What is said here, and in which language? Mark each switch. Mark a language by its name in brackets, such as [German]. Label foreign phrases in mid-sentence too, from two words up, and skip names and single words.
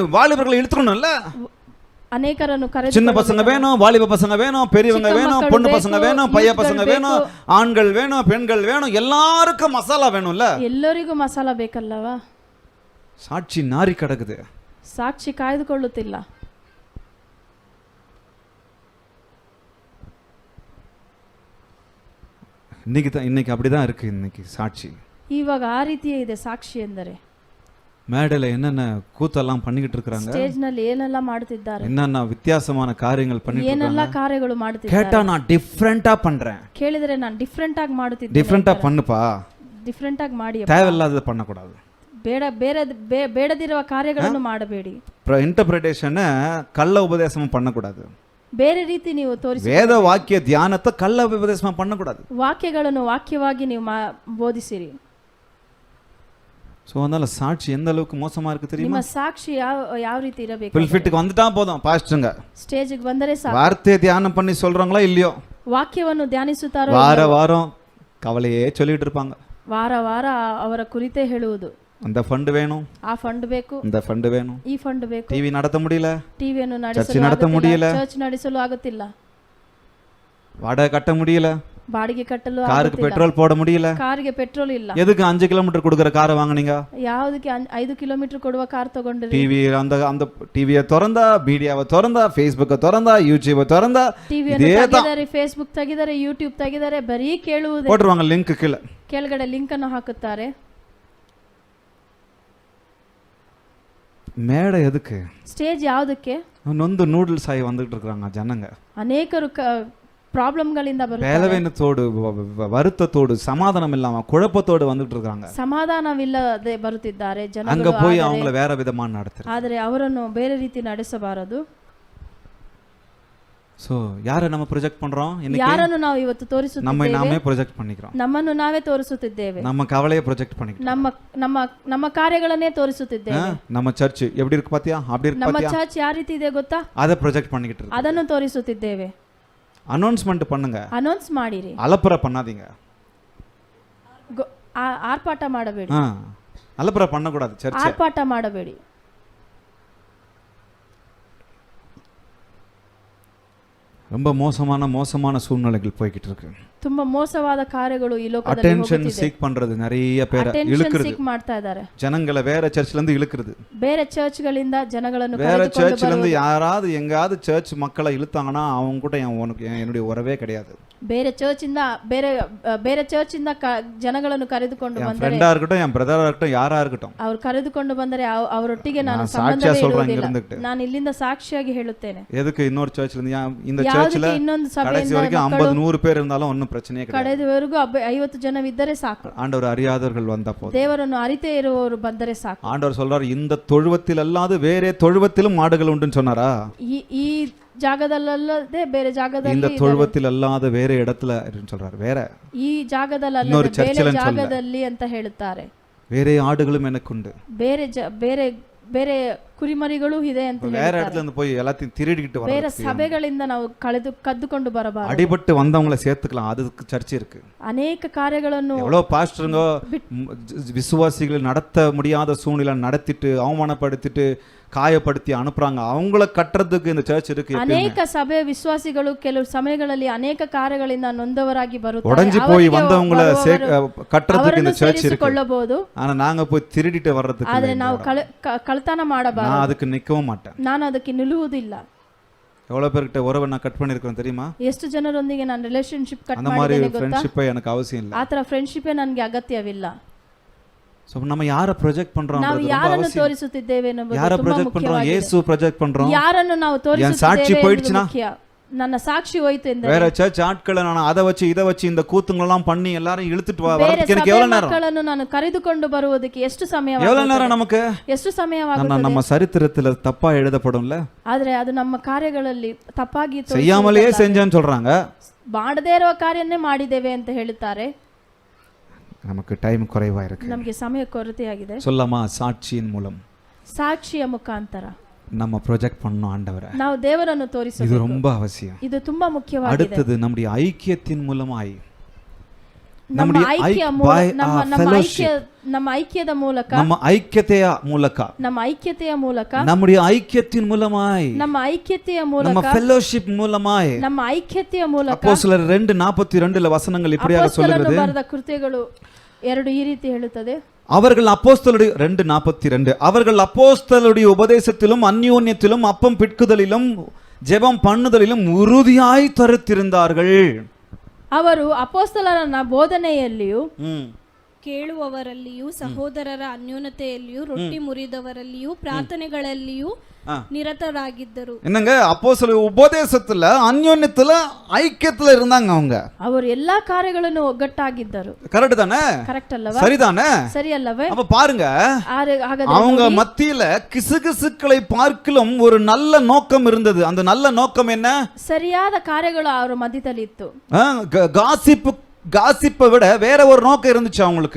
[Tamil] இழுத்துக்கணும்ல, வாலிபர்களை இழுத்துக்கணும்ல. [Kannada] ಅನೇಕರನ್ನು [Tamil] சின்ன [Kannada] ಕರೆದುಕೊಳ್ಳುವ [Tamil] பசங்க வேணும், வாலிப பசங்க வேணும், பெரியவங்க சிக்க வேணும், மக்கள் பொண்ணு [Kannada] ಬೇಕು, [Tamil] பசங்க வேணும், பைய [Kannada] ಯೂತ್ಗಳು [Tamil] பசங்க வேணும், [Kannada] ಬೇಕು. [Tamil] ஆண்கள் வேணும், பெண்கள் வேணும், எல்லாருக்கும் மசாலா வேணும்ல. [Kannada] ಎಲ್ಲರಿಗೂ ಮಸಾಲ ಬೇಕಲ್ಲವಾ? [Tamil] சாட்சி நாரி கிடக்குது. [Kannada] ಸಾಕ್ಷಿ ಕಾಯ್ದುಕೊಳ್ಳುತ್ತಿಲ್ಲ. [Tamil] இன்னைக்கு அப்படிதான் இருக்கு. இன்னைக்கு சாட்சி [Kannada] ಇವಾಗ ಆ ರೀತಿಯೇ ಇದೆ ಸಾಕ್ಷಿ ಎಂದರೆ. [Tamil] மேடையில என்னென்ன கூத்தெல்லாம் பண்ணிக்கிட்டு இருக்காங்க, [Kannada] ಸ್ಟೇಜ್ ನಲ್ಲಿ ಏನೆಲ್ಲ ಮಾಡುತ್ತಿದ್ದಾರೆ, [Tamil] என்னென்ன வித்தியாசமான காரியங்கள் பண்ணிட்டு [Kannada] ಏನೆಲ್ಲ [Tamil] இருக்காங்க. [Kannada] ಕಾರ್ಯಗಳು ಮಾಡುತ್ತಿದ್ದಾರೆ. [Tamil] கேட்டா நான் டிஃப்ரெண்டா பண்றேன். [Kannada] ಕೇಳಿದ್ರೆ ನಾನು ಡಿಫ್ರೆಂಟ್ ಆಗಿ ಮಾಡುತ್ತಿದ್ದೇನೆ. [Tamil] டிஃப்ரெண்டா பண்ணுப்பா, [Kannada] ಡಿಫ್ರೆಂಟ್ ಆಗಿ ಮಾಡಿ. [Tamil] தேவையில்லாததை பண்ணக்கூடாது. [Kannada] ಬೇಡ ಬೇರೆ ಬೇಡದಿರುವ ಕಾರ್ಯಗಳನ್ನು ಮಾಡಬೇಡಿ. [Tamil] இன்டர்பிரேஷன் கள்ள உபதேசமும் பண்ணக்கூடாது. [Kannada] ಬೇರೆ ರೀತಿ ನೀವು ತೋರಿಸಿ. [Tamil] வேத வாக்கிய தியானத்தை கள்ள உபதேசமா பண்ணக்கூடாது. [Kannada] ವಾಕ್ಯಗಳನ್ನು ವಾಕ್ಯವಾಗಿ ನೀವು ಬೋಧಿಸಿರಿ. [Tamil] சோ அதனால சாட்சி எந்த அளவுக்கு மோசமா இருக்கு தெரியுமா? [Kannada] ನಿಮ್ಮ ಸಾಕ್ಷಿ ಯಾವ ರೀತಿ ಇರಬೇಕು? [Tamil] புல்பிட்டுக்கு வந்துட்டா போதும் பாஸ்டர்ங்க, [Kannada] ಸ್ಟೇಜ್ಗೆ ಬಂದರೆ ಸಾಕು. [Tamil] வார்த்தையை தியானம் பண்ணி சொல்றாங்களா இல்லையோ, [Kannada] ವಾಕ್ಯವನ್ನು ಧ್ಯಾನಿಸುತ್ತಾರೋ [Tamil] வாரம் கவலையே சொல்லிட்டு இருப்பாங்க. [Kannada] ವಾರ ವಾರ ಅವರ ಕುರಿತೇ ಹೇಳುವುದು. [Tamil] அந்த ஃபண்ட் வேணும், [Kannada] ಆ ಫಂಡ್ ಬೇಕು, [Tamil] இந்த ஃபண்ட் வேணும், [Kannada] ಈ ಫಂಡ್ ಬೇಕು. [Tamil] டிவி நடத்த முடியல, [Kannada] ಟಿವಿಯನ್ನು [Tamil] ಚರ್ಚ್ நடத்த முடியல, [Kannada] ಚರ್ಚ್ ನಡೆಸಲು ಆಗುತ್ತಿಲ್ಲ, [Tamil] வாடகை கட்ட முடியல, [Kannada] ಬಾಡಿಗೆ ಕಟ್ಟಲು [Tamil] காருக்கு பெட்ரோல் போட முடியல. [Kannada] ಕಾರಿಗೆ ಪೆಟ್ರೋಲ್ ಇಲ್ಲ. [Tamil] எதுக்கு 5 கிலோமீட்டர் கொடுக்குற காரை வாங்குனீங்க? [Kannada] ಯಾವುದಕ್ಕೆ 5 ಕಿಲೋಮೀಟರ್ ಕೊಡುವ ಕಾರ್ ತಗೊಂಡ್ರಿ? [Tamil] டிவி அந்த டிவியை திறந்தா, மீடியாவை திறந்தா, ಫೇಸ್ಬುಕ್ திறந்தா, யூடியூப் திறந்தா, [Kannada] ಟಿವಿಯನ್ನು ತೆಗೆದರೆ, ಫೇಸ್ಬುಕ್ ತೆಗೆದರೆ, ಯೂಟ್ಯೂಬ್ ತೆಗೆದರೆ ಬರೀ ಕೇಳುವುದೇ. [Tamil] போட்டுருவாங்க லிங்ಕ್ கீழே, [Kannada] ಕೆಳಗಡೆ ಲಿಂಕ್ ಅನ್ನು ಹಾಕುತ್ತಾರೆ. [Tamil] மேடை எதுக்கு? [Kannada] ಸ್ಟೇಜ್ ಯಾವುದಕ್ಕೆ? [Tamil] நொந்து நூடுல்ஸ் ஆகி வந்துட்டு இருக்காங்க ஜனங்க. [Kannada] ಅನೇಕರು ಪ್ರಾಬ್ಲಮ್ಗಳಿಂದ ಬರುತ್ತಾರೆ. [Tamil] ಬೇಲವೇನத்தோடு, வருத்தத்தோடு, சமாதானம் இல்லாம குழப்பத்தோடு வந்துட்டு இருக்காங்க. [Kannada] ಸಮಾಧಾನವಿಲ್ಲದೆ ಬರುತ್ತಿದ್ದಾರೆ ಜನಗಳು. [Tamil] அங்க போய் அவங்கள வேற விதமா நடத்துற. [Kannada] ಆದರೆ ಅವರನ್ನು ಬೇರೆ ರೀತಿ ನಡೆಸಬಾರದು. [Tamil] சோ யாரை நம்ம ப்ரொஜெக்ட் பண்றோம்? இன்னைக்கு [Kannada] ಯಾರನ್ನು ನಾವು ಇವತ್ತು ತೋರಿಸುತ್ತಿದ್ದೇವೆ? [Tamil] நம்மை நாமே ப்ரொஜெக்ட் பண்ணிக்கிறோம். [Kannada] ನಮ್ಮನ್ನು ನಾವೇ ತೋರಿಸುತ್ತಿದ್ದೇವೆ. [Tamil] நம்ம கவலையை ப்ரொஜெக்ட் பண்ணிக்கிறோம். [Kannada] ನಮ್ಮ ನಮ್ಮ ನಮ್ಮ ಕಾರ್ಯಗಳನ್ನೇ ತೋರಿಸುತ್ತಿದ್ದೇವೆ. [Tamil] நம்ம சர்ச் எப்படி இருக்கு பாத்தியா, அப்படி இருக்கு [Kannada] ನಮ್ಮ [Tamil] பாத்தியா, [Kannada] ಚರ್ಚ್ ಯಾವ ರೀತಿ ಇದೆ ಗೊತ್ತಾ? [Tamil] அதை ப்ரொஜெக்ட் பண்ணிக்கிட்டு இருக்கு. [Kannada] ಅದನ್ನು ತೋರಿಸುತ್ತಿದ್ದೇವೆ. [Tamil] அனௌன்ஸ்மென்ட் பண்ணுங்க, [Kannada] ಅನೌನ್ಸ್ ಮಾಡಿರಿ. [Tamil] அலப்பற பண்ணாதீங்க, [Kannada] ಆರ್ಪಾಟ ಮಾಡಬೇಡಿ. [Tamil] அலப்பற பண்ணக்கூடாது. சர்ச் [Kannada] ಆರ್ಪಾಟ ಮಾಡಬೇಡಿ. [Tamil] ரொம்ப மோசமான சூழ்நிலைகள் போய்கிட்டு இருக்கு. [Kannada] ತುಂಬಾ ಮೋಸವಾದ ಕಾರ್ಯಗಳು ಈ ಲೋಕದಲ್ಲಿ [English] attention seek [Tamil] பண்றது, நிறைய பேரை இழுக்குறது, [Kannada] ಸೀಕ್ ಮಾಡ್ತಾ ಇದ್ದಾರೆ. [Tamil] ஜனங்களை வேற சர்ச்ல இருந்து இழுக்குறது. [Kannada] ಬೇರೆ ಚರ್ಚ್ಗಳಿಂದ ಜನಗಳನ್ನು [Tamil] வேற [Kannada] ಕರೆದುಕೊಂಡು [Tamil] சர்ச்ல இருந்து யாராவது எங்காவது சர்ச் மக்களை இழுத்தாங்கன்னா அவங்க கூட என்னுடைய உறவே கிடையாது. [Kannada] ಬೇರೆ ಚರ್ಚಿಂದ ಬೇರೆ ಚರ್ಚಿಂದ ಜನಗಳನ್ನು ಕರೆದುಕೊಂಡು [Tamil] என் [Kannada] ಬಂದರೆ, [Tamil] ஃப்ரெண்டா இருக்கட்டும், என் பிரதரா இருக்கட்டும், யாரா இருக்கட்டும், [Kannada] ಅವರು ಕರೆದುಕೊಂಡು ಬಂದರೆ ಅವರೊಟ್ಟಿಗೆ ನಾನು [Tamil] நான் சாட்சியா [Kannada] ಸಂಬಂಧವೇ [Tamil] சொல்றேன் இங்க [Kannada] ಇರುವುದಿಲ್ಲ. [Tamil] இருந்துட்டு. [Kannada] ನಾನು ಇಲ್ಲಿಂದ ಸಾಕ್ಷಿಯಾಗಿ ಹೇಳುತ್ತೇನೆ. [Tamil] எதுக்கு இன்னொரு சர்ச்ல இருந்து, இந்த [Kannada] ಯಾವುದಕ್ಕೆ [Tamil] சர்ச்ல [Kannada] ಇನ್ನೊಂದು [Tamil] கடைசி [Kannada] ಸಭೆಯಿಂದ [Tamil] வரைக்கும் 50-100 பேர் இருந்தாலும் ஒன்றும் பிரச்சனையே கிடையாது. [Kannada] ಕಡೆಯವರೆಗೂ 50 ಜನವಿದ್ದರೆ ಸಾಕು. [Tamil] ஆண்டவர் அறியாதவர்கள் வந்தா போதும். [Kannada] ದೇವರನ್ನು ಅರಿತೇ ಇರುವವರು ಬಂದರೆ ಸಾಕು. [Tamil] ஆண்டவர் சொல்றாரு, இந்த தொழுவத்தில் அல்லாது வேற தொழுவத்திலும் மாடுகள் உண்டுன்னு சொன்னாரா? [Kannada] ಈ ಜಾಗದಲ್ಲದೆ ಬೇರೆ [Tamil] இந்த [Kannada] ಜಾಗದಲ್ಲಿ, [Tamil] தொழுவத்தில் அல்லாத வேற இடத்துல சொல்றாரு, வேற [Kannada] ಈ ಜಾಗದಲ್ಲದೆ ಇನ್ನೊரு ಬೇರೆ ಚರ್ಚಲ್ಲಿ ಜಾಗದಲ್ಲಿ ಅಂತ ಹೇಳುತ್ತಾರೆ. [Tamil] வேற ஆடுகளும் எனக்குண்டு, [Kannada] ಬೇರೆ ಬೇರೆ ಬೇರೆ ಕುರಿಮರಿಗಳು ಇದೆ ಅಂತ [Tamil] வேற [Kannada] ಹೇಳ್ತಾರೆ. [Tamil] இடத்துல இருந்து போய் எல்லாத்தையும் திருடிக்கிட்டு [Kannada] ಬೇರೆ [Tamil] வர, [Kannada] ಸಭೆಗಳಿಂದ ನಾವು ಕದ್ದುಕೊಂಡು ಬರಬಾರದು. [Tamil] அடிபட்டு வந்தவங்களை சேர்த்துக்கலாம், அதுக்கு சர்ச் இருக்கு. [Kannada] ಅನೇಕ ಕಾರ್ಯಗಳನ್ನು [Tamil] எவ்வளவு பாஸ்டருங்க விசுவாசிகள் நடத்த முடியாத சூழ்நிலை நடத்திட்டு, அவமானப்படுத்திட்டு, காயப்படுத்தி அனுப்புறாங்க, அவங்கள கட்டுறதுக்கு இந்த சர்ச் இருக்கு. [Kannada] ಅನೇಕ ಸಭೆ ವಿಶ್ವಾಸಿಗಳು ಕೆಲವು ಸಮಯಗಳಲ್ಲಿ ಅನೇಕ ಕಾರ್ಯಗಳಿಂದ ನೊಂದವರಾಗಿ ಬರುತ್ತಾರೆ. [Tamil] உடைஞ்சு போய் வந்தவங்கள கட்டுறதுக்கு இந்த சர்ச் இருக்கு. [Kannada] ಕೊಳ್ಳಬಹುದು. [Tamil] ஆனா நாங்க போய் திருடிட்டு வர்றதுக்கு [Kannada] ಆದ್ರೆ ನಾವು ಕಳ್ತನ ಮಾಡಬಾರದು. [Tamil] நான் அதுக்கு நிக்கவும் மாட்டேன். [Kannada] ನಾನು ಅದಕ್ಕೆ ನಿಲ್ಲುವುದಿಲ್ಲ. [Tamil] எவ்வளவு பேர்கிட்ட உறவை நான் கட் பண்ணிருக்கேன் தெரியுமா? [Kannada] ಎಷ್ಟು ಜನರೊಂದಿಗೆ ನಾನು [English] relationship cut [Tamil] அந்த மாதிரி [Kannada] ಮಾಡಿದ್ದೇನೆ ಗೊತ್ತಾ? [Tamil] ஃப்ரெண்ட்ஷிப் எனக்கு அவசியம் இல்ல. [Kannada] ಆ ತರ ಫ್ರೆಂಡ್ಶಿಪ್ ನನಗೆ ಅಗತ್ಯವಿಲ್ಲ. [Tamil] சோ நம்ம யாரை ப்ரொஜெக்ட் பண்றோம்? [Kannada] ನಾವು ಯಾರನ್ನು ತೋರಿಸುತ್ತಿದ್ದೇವೆ ಎಂಬುದು [Tamil] யாரை [Kannada] ತುಂಬಾ [Tamil] ப்ரொஜெக்ட் பண்றோம்? [Kannada] ಮುಖ್ಯವಾಗಿದೆ. [Tamil] இயேசு ப்ரொஜெக்ட் பண்றோம். [Kannada] ಯಾರನ್ನು ನಾವು [Tamil] சாட்சி [Kannada] ತೋರಿಸುತ್ತಿದ್ದೇವೆ [Tamil] போயிடுச்சுனா, [Kannada] ಎಂಬುದು ಮುಖ್ಯ. ನನ್ನ ಸಾಕ್ಷಿ ಹೋಯಿತು ಎಂದರೆ, [Tamil] வேற சர்ச் ஆட்களை நான் அதை வச்சு இதை வச்சு இந்த கூத்துங்களெல்லாம் பண்ணி எல்லாரும் இழுத்துட்டு [Kannada] ಬೇರೆ [Tamil] வரதுக்கு எனக்கு [Kannada] ಸಭೆ [Tamil] எவ்வளவு நேரம்? [Kannada] ಮಕ್ಕಳನ್ನು ನಾನು ಕರೆದುಕೊಂಡು ಬರುವುದಕ್ಕೆ ಎಷ್ಟು ಸಮಯವಾಗುತ್ತದೆ? [Tamil] எவ்வளவு நேரம் நமக்கு? [Kannada] ಎಷ್ಟು ಸಮಯವಾಗುತ್ತದೆ? [Tamil] நம்ம சரித்திரத்துல தப்பா எழுதப்படும்ல. [Kannada] ಆದ್ರೆ ಅದು ನಮ್ಮ ಕಾರ್ಯಗಳಲ್ಲಿ ತಪ್ಪಾಗಿ [Tamil] செய்யாமலே செஞ்சேன்னு சொல்றாங்க. [Kannada] ಮಾಡದೇ ಇರುವ ಕಾರ್ಯನ್ನೇ ಮಾಡಿದ್ದೇವೆ ಅಂತ ಹೇಳುತ್ತಾರೆ. [Tamil] நமக்கு டைம் குறைவா இருக்கு. [Kannada] ನಮಗೆ ಸಮಯ ಕೊರತೆಯಾಗಿದೆ. [Tamil] சொல்லாமா, சாட்சியின் மூலம் [Kannada] ಸಾಕ್ಷಿಯ ಮುಖಾಂತರ [Tamil] நம்ம ப்ரொஜெக்ட் பண்ணணும் ஆண்டவரை. [Kannada] ನಾವು ದೇವರನ್ನು [Tamil] இது [Kannada] ತೋರಿಸಬೇಕು. [Tamil] ரொம்ப அவசியம். [Kannada] ಇದು ತುಂಬಾ ಮುಖ್ಯವಾಗಿದೆ. [Tamil] அடுத்தது நம்முடைய ஐக்கியத்தின் மூலமாய் [Kannada] ನಮ್ಮ ಐಕ್ಯ [English] by [Kannada] ನಮ್ಮ [English] our [Kannada] ನಮ್ಮ [English] fellowship. [Kannada] ನಮ್ಮ ಐಕ್ಯದ ಮೂಲಕ [Tamil] நம்ம ஐக்கியத்தைய ಮೂಲಕ [Kannada] ನಮ್ಮ ஐக்கியತೆಯ ಮೂಲಕ [Tamil] நம்முடைய ஐக்கியத்தின் மூலமாய் [Kannada] ನಮ್ಮ ಐಕ್ಯತೆಯ [Tamil] நம்ம [Kannada] ಮೂಲಕ [Tamil] fellowship மூலமாய் [Kannada] ನಮ್ಮ ಐಕ್ಯತೆಯ ಮೂಲಕ [Tamil] அப்போஸ்தலர் 2:42 வசனங்கள் இப்படியாக [Kannada] ಅಪೊಸ್ತಲನು [Tamil] சொல்லுகிறது. [Kannada] ಬರೆದ ಕೃತ್ಯಗಳು 2 ಈ ರೀತಿ ಹೇಳುತ್ತದೆ. [Tamil] அவர்கள் அப்போஸ்தலருடைய 2:42 அவர்கள் அப்போஸ்தலருடைய உபதேசத்திலும் அந்யோன்யத்திலும் அப்பம் பிட்குதலிலும் ஜெபம் பண்ணுதலிலும் உறுதியாய் தரித்திருந்தார்கள். [Kannada] ಅವರು ಅಪೊಸ್ತಲರ ಬೋಧನೆಯಲ್ಲಿಯೂ ಕೇಳುವವರಲ್ಲಿಯೂ ಸಹೋದರರ ಅನ್ಯೋನ್ಯತೆಯಲ್ಲಿಯೂ ರೊಟ್ಟಿ ಮುರಿದವರಲ್ಲಿಯೂ ಪ್ರಾರ್ಥನೆಗಳಲ್ಲಿಯೂ ನಿರತರಾಗಿದ್ದರು. [Tamil] என்னங்க அப்போஸ்தலர் உபதேசத்துல அந்யோன்யத்துல ஐக்கியத்துல இருந்தாங்க அவங்க. [Kannada] ಅವರು ಎಲ್ಲಾ ಕಾರ್ಯಗಳನ್ನು ಒಗ್ಗಟ್ಟಾಗಿದ್ದರು. [Tamil] கரெக்ட் தானே? [Kannada] ಕರೆಕ್ಟ್ ಅಲ್ಲವಾ? [Tamil] சரிதானே? [Kannada] ಸರಿ ಅಲ್ಲವೇ? [Tamil] அப்ப பாருங்க [Kannada] ಹಾಗಾದ್ರೆ [Tamil] அவங்க மத்தியில கிசுகிசுக்களை பார்க்கிலும் ஒரு நல்ல நோக்கம் இருந்தது. அந்த நல்ல நோக்கம் என்ன? [Kannada] ಸರಿಯಾದ ಕಾರ್ಯಗಳು ಅವರ ಮಧ್ಯದಲ್ಲಿ ಇತ್ತು. [Tamil] காசிப்பை விட வேற ஒரு நோக்கம் இருந்துச்சு அவங்களுக்கு.